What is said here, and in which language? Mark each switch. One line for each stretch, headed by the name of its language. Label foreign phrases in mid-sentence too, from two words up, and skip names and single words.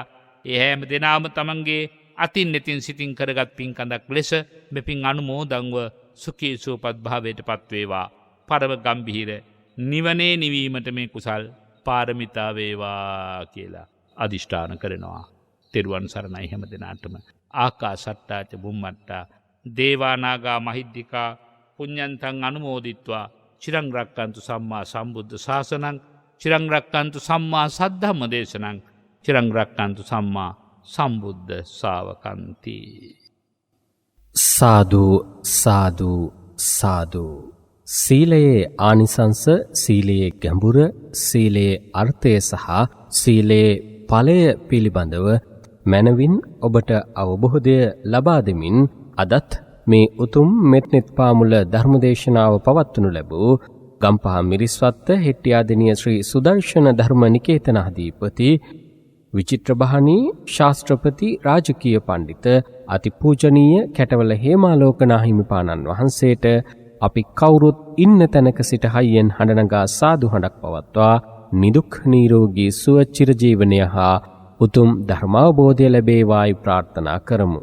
Sinhala: ඒ හැම දිනම තමන්ගේ අතින් නැතින් සිතින් කරගත් පින් කඳක් ලෙස මෙපින් අනුමෝදන්ව සුඛී සුවපත් භාවයට පත්වේවා. පරම ගම්භීර නිවනේ නිවීමට මේ කුසල් පාරමිතා වේවා කියලා අදිෂ්ඨාන කරනවා. තෙරුවන් සරණයි හැම දිනාටම.
Pali: ආකාසට්ටාච බුම්මට්ටා දේවානාගා මහිද්దికා පුඤ්ඤන්තං අනුමෝදිත්වා චිරං රක්칸තු සම්මා සම්බුද්ධ ශාසනං චිරං රක්칸තු සම්මා සද්ධම්ම දේශනං චිරං රක්칸තු සම්මා සම්බුද්ධ ශාවකන්ති.
Sinhala: සාදු සාදු සාදු. සීලයේ ආනිසංස, සීලයේ ගැඹුර, සීලයේ අර්ථය සහ සීලයේ ඵලය පිළිබඳව මනවින් ඔබට අවබෝධය ලබා දෙමින් අදත් මේ උතුම් මෙත්නෙත් පාමුල ධර්මදේශනාව පවත්වනු ලැබූ ගම්පහ මිරිස්වත්ත හෙට්ටියාදෙනිය ශ්‍රී සුදර්ශන ධර්ම නිකේතනාධිපති විචිත්‍රබහනී ශාස්ත්‍රපති රාජකීය පණ්ඩිත අතිපූජනීය කැටවල හේමාලෝකනා හිමිපාණන් වහන්සේට අපි කවුරුත් ඉන්න තැනක සිට හයියෙන් හඬනගා සාදු හඬක් පවත්වා නිදුක් නිරෝගී සුව චිරජීවනය හා උතුම් ධර්මාවබෝධය ලැබේවායි ප්‍රාර්ථනා කරමු.